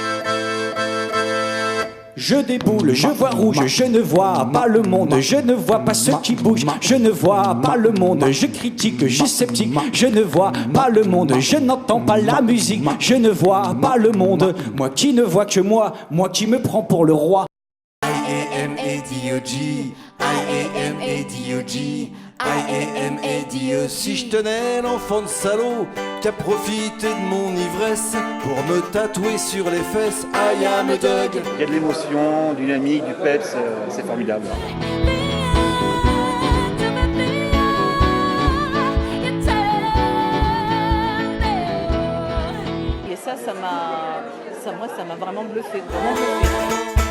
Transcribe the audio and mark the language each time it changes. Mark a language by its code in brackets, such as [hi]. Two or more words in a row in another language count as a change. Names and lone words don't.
[fr] Je déboule, je vois rouge, je ne vois pas le monde, je ne vois pas ce qui bouge, je ne vois pas le monde, je critique, je suis sceptique, je ne vois pas le monde, je n'entends pas la musique, je ne vois pas le monde, moi qui ne vois que moi qui me prends pour le roi. [en] I-A-M-A-D-O-G, I-A-M-A-D-O-G, I-A-M-A-D-O. [fr] Si je tenais l'enfant de salaud qui a profité de mon ivresse pour me tatouer sur les fesses, [en] I am a dog. [fr] Il y a de l'émotion, du dynamique, du peps, c'est formidable. Et ça m'a vraiment bluffé, vraiment bluffé.